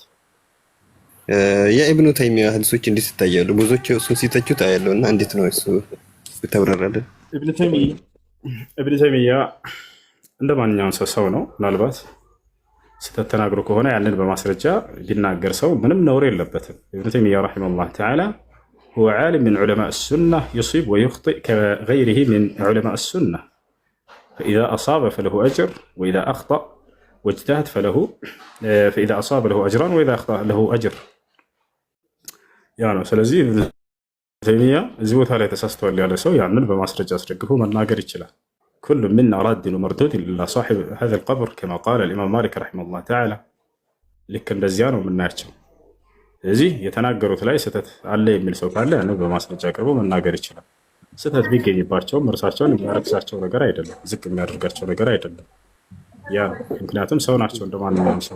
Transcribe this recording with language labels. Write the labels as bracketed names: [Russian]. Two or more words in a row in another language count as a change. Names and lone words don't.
[Amharic] የኢብኑ ተይሚያ ሐዲሶች እንዴት ይታያሉ? ብዙዎች እሱን ሲተቹት አያለው እና እንዴት ነው እሱ ተብራራለን? ኢብኑ ተይሚያ እንደማንኛውም ሰው ነው። ምናልባት ስህተት ተናግሮ ከሆነ ያንን በማስረጃ ቢናገር ሰው ምንም ነውር የለበትም። [Arabic] ኢብኑ ተይሚያ رحمه الله تعالى هو عالم من علماء السنة يصيب ويخطئ كغيره من علماء السنة، فإذا أصاب فله أجر وإذا أخطأ واجتهد فإذا أصاب له أجران وإذا أخطأ له أجر [Amharic] يعني ስለዚህ ኢብኑ ተይሚያ እዚህ ቦታ ላይ ተሳስተዋል ያለ ሰው ያንን በማስረጃ አስደግፎ መናገር ይችላል። [Arabic] كل منا راد ومردود إلا صاحب هذا القبر كما قال الإمام مالك رحمه الله تعالى [Amharic] ልክ እንደዚያ ነው የምናያቸው። ስለዚህ የተናገሩት ላይ ስህተት አለ የሚል ሰው ካለ ያንን በማስረጃ አቅርቦ መናገር ይችላል። ስህተት ቢገኝባቸውም እርሳቸውን የሚያረክሳቸው ነገር አይደለም፣ ዝቅ የሚያደርጋቸው ነገር አይደለም። ያ ምክንያቱም ሰው ናቸው እንደማንኛውም ሰው።